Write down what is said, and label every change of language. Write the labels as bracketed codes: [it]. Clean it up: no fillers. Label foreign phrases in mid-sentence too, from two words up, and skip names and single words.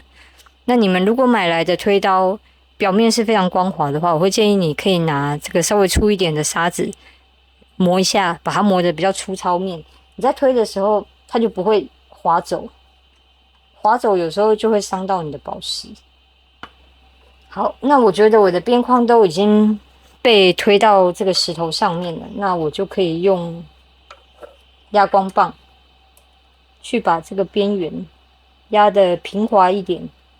[zh] 那你們如果買來的推刀表面是非常光滑的話，我會建議你可以拿這個稍微粗一點的砂紙磨一下，把它磨得比較粗糙面。你在推的時候，它就不會滑走，滑走有時候就會傷到你的寶石。好，那我覺得我的邊框都已經被推到這個石頭上面了，那我就可以用壓光棒去把這個邊緣壓得平滑一點。